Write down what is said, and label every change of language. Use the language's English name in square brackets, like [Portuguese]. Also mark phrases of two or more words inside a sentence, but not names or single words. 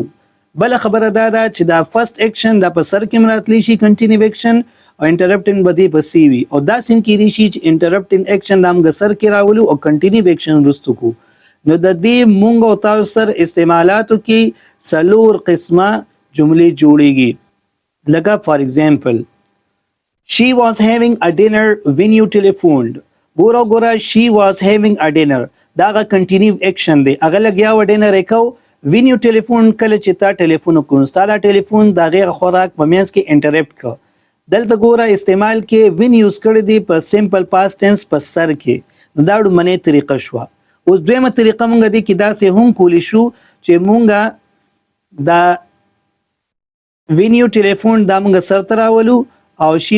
[Pashto] بله خبره دا ده چې دا [English] first action [Pashto] دا په سر کې مراتلی شي [English] continue action [Pashto] او انټرپټینګ به دې پسې وي او دا سیم کېدی شي چې [English] interrupting action [Pashto] دا موږ سر کې راولو او [English] continue action [Pashto] وروسته کړو. نو د دې موږ او تاسو سره استعمالاتو کې څلور قسمه جملې جوړیږي. [English] لکه for example she was having a dinner when you telephoned. [Pashto] ګوره [English] she was having a dinner [Pashto] دا هغه [English] continue action [Pashto] دی هغه لګیا و ډینر یې کو [English] when you telephoned [Pashto] کله چې تا ټلیفون وکړو ستا دا ټلیفون د هغې خوراک په منځ کې انټرپټ کړ. دلته ګوره استعمال کې وین یوز کړی دی په [English] simple past tense [Pashto] په سر کې نو دا لومړنۍ طریقه شوه. اوس دویمه طریقه موږ دې کې داسې هم کولی شو چې موږ دا [English] when you telephone [Pashto] دا موږ سر ته راولو او شي